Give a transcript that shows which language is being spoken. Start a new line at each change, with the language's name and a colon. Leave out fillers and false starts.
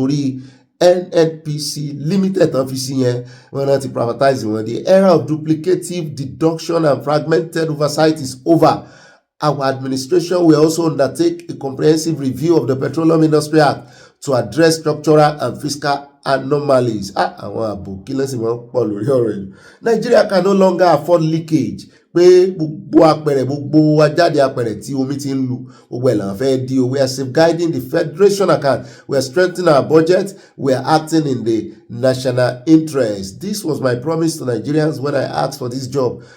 Yoruba: Torí NNPC Limited office yẹn wọ́n náà ti privatize wọn.
English: The era of duplicative deduction and fragmented oversight is over. Our administration will also undertake a comprehensive review of the Petroleum Industry Act to address structural and fiscal anomalies.
Yoruba: Àwọn àbò kí lẹ́sìn wọn pọ̀ lórí ọ̀rọ̀ yìí.
English: Nigeria can no longer afford leakage.
Yoruba: Pé gbogbo apẹ̀rẹ̀ gbogbo ajáde apẹ̀rẹ̀ tí omi ti ń lu gbogbo ẹ̀ là ń fẹ́ di o.
English: We are safeguarding the federation account. We are strengthening our budget. We are acting in the national interest. This was my promise to Nigerians when I asked for this job.